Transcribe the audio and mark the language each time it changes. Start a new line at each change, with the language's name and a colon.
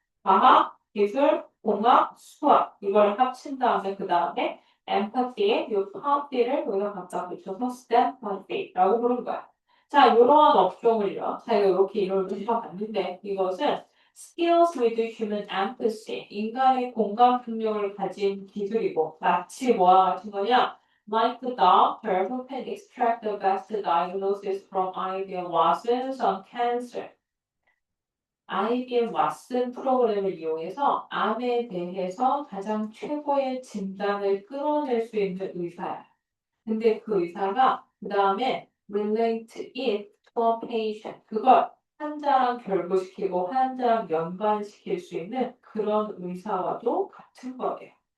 Korean: 과학, 기술, 공학, 수학 이걸 합친 다음에 그 다음에 empathy에 이 파티를 여기다 갖다 붙여서 스탬퍼피라고 부른 거야. 자, 이러한 업종을요. 자, 이렇게 이름을 붙여봤는데 이것은
English: skills with human empathy,
Korean: 인간의 공감 능력을 가진 기술이고 마치 뭐와 같은 거냐?
English: Like the doctor who can extract the best diagnosis from IBM Watson's on cancer.
Korean: IBM 왓슨 프로그램을 이용해서 암에 대해서 가장 최고의 진단을 끌어낼 수 있는 의사야. 근데 그 의사가 그 다음에
English: relate it to a patient.
Korean: 그걸 환자랑 결부시키고 환자랑 연관시킬 수 있는 그런 의사와도 같은 거예요.